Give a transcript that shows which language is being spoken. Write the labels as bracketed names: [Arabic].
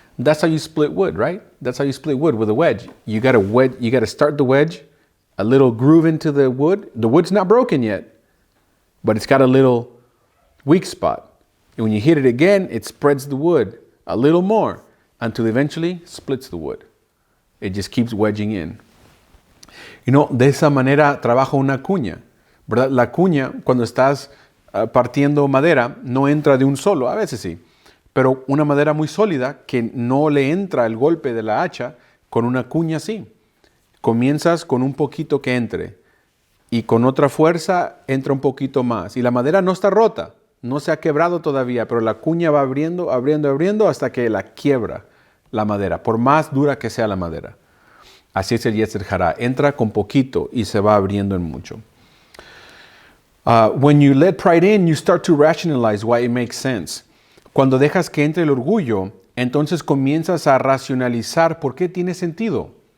[English] That's how you split wood, right? That's how you split wood, with a wedge. You got to start the wedge, a little groove into the wood. The wood's not broken yet, but it's got a little weak spot. And when you hit it again, it spreads the wood a little more until eventually splits the wood. It just keeps wedging in. [Spanish] De esa manera trabaja una cuña, ¿verdad? La cuña, cuando estás partiendo madera, no entra de un solo, a veces sí, pero una madera muy sólida que no le entra el golpe de la hacha, con una cuña sí. Comienzas con un poquito que entre y con otra fuerza entra un poquito más. Y la madera no está rota, no se ha quebrado todavía, pero la cuña va abriendo hasta que la quiebra la madera, por más dura que sea la madera. Así es el Yetzer Hara. Entra con poquito y se va abriendo en mucho. [English] When you let pride in, you start to rationalize why it makes sense. [Spanish] Cuando dejas que entre el orgullo, entonces comienzas a racionalizar por qué tiene sentido.